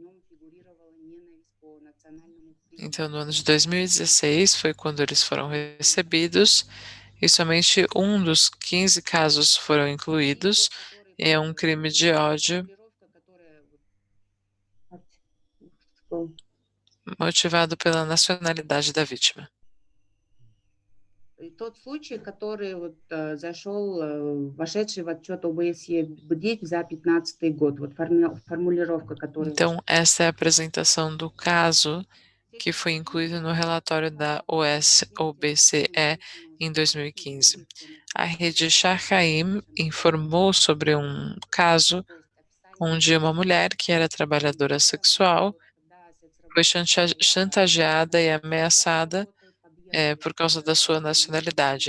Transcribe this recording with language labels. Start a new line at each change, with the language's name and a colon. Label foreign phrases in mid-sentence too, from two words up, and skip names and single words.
Portuguese: Então, no ano de 2016 foi quando eles foram recebidos e somente um dos 15 casos foram incluídos e é um crime de ódio motivado pela nacionalidade da vítima.
Russian: Тот случай, который вот зашел, вошедший в отчет ОБСЕ БДИК за 2015 год, вот формулировка, которая...
Portuguese: Então, essa é a apresentação do caso que foi incluído no relatório da OBCE em 2015. A rede Shahraim informou sobre um caso onde uma mulher que era trabalhadora sexual foi chantageada e ameaçada por causa da sua nacionalidade.